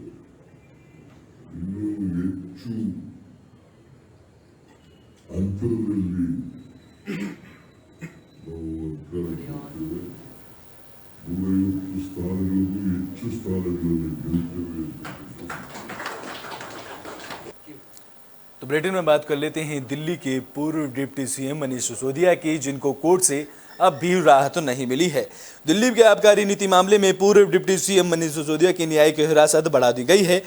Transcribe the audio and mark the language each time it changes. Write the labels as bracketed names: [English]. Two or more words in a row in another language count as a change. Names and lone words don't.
[Kannada] ಇನ್ನೂ ಹೆಚ್ಚು ಅಂತರದಲ್ಲಿ ನಾವು ಅಧಿಕಾರಕ್ಕೆ ಬರ್ತೇವೆ. ಸ್ಥಾನಗಳನ್ನು ಗೆಲ್ತೇವೆ ಅಂತ. [Hindi] तो बुलेटिन में बात कर लेते हैं दिल्ली के पूर्व [English] deputy CM [Hindi] मनीष सिसोदिया की, जिनको कोर्ट से अब भी राहत नहीं मिली है। दिल्ली के आबकारी नीति मामले में पूर्व [English] deputy CM [Hindi] मनीष सिसोदिया की न्यायिक हिरासत बढ़ा दी गई है।